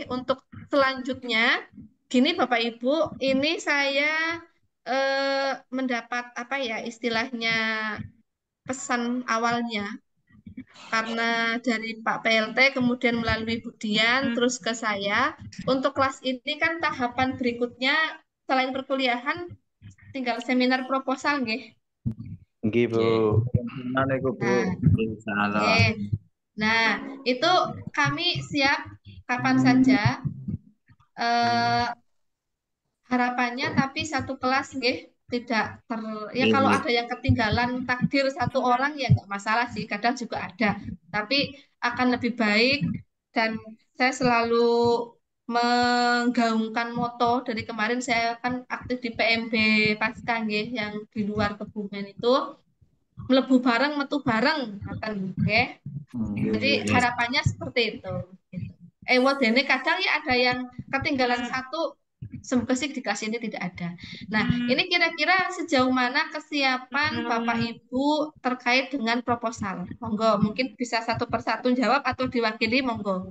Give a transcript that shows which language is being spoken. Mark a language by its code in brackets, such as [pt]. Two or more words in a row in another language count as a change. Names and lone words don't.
[id] Untuk selanjutnya, gini Bapak Ibu, ini saya mendapat apa ya istilahnya pesan awalnya karena dari Pak PLT kemudian melalui Bu Dian terus ke saya untuk kelas ini kan tahapan berikutnya selain perkuliahan tinggal seminar proposal nggih. [jv] Nggih, Bu. [id] Gimana Bu? Nah, [ar] Insya Allah. [jv] nggih. [id] Nah, itu kami siap kapan saja eh, harapannya tapi satu kelas nggih tidak ya kalau ada yang ketinggalan takdir satu orang ya nggak masalah sih kadang juga ada tapi akan lebih baik dan saya selalu menggaungkan moto dari kemarin saya kan aktif di PMB Pasca nggih yang di luar Kebumen itu [jv] mlebu bareng metu bareng ngoten nggih. [id] Jadi harapannya seperti itu gitu. Wadene kadang ya ada yang ketinggalan satu semoga sih di kelas ini tidak ada. Nah, ini kira-kira sejauh mana kesiapan Bapak Ibu terkait dengan proposal? Monggo, mungkin bisa satu persatu jawab atau diwakili, monggo.